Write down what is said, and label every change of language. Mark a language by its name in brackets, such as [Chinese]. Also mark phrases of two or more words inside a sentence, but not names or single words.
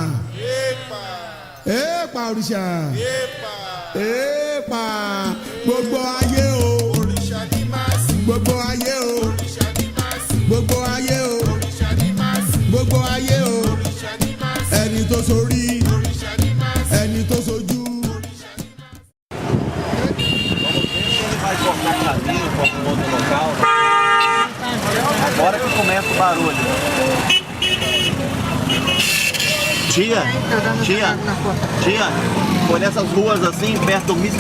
[Yoruba] Èèpà òrìṣà. Èèpà gbogbo ayé o. Gbogbo ayé o. Gbogbo ayé o. Gbogbo ayé o. Ẹni tó sorí. Ẹni tó sojú. [Portuguese] Agora que começa o barulho. Tia, olha essas ruas assim, perto do Mr.